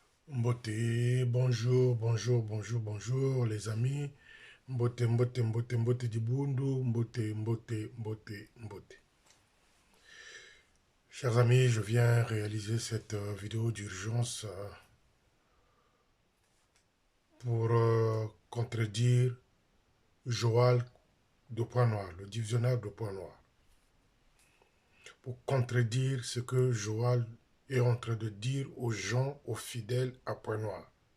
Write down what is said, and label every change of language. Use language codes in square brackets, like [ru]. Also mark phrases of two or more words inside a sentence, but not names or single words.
[ln] Mbote, [fr] bonjour, bonjour, bonjour, bonjour les amis. [ln] Mbote, mbote, mbote, mbote du Bundu, mbote, mbote, mbote, mbote. [fr] Chers amis, je viens réaliser cette vidéo d'urgence pour contredire Joal de Point Noir, le divisionnaire de Point Noir. Pour contredire ce que Joal est en train de dire aux gens, aux fidèles à Point Noir.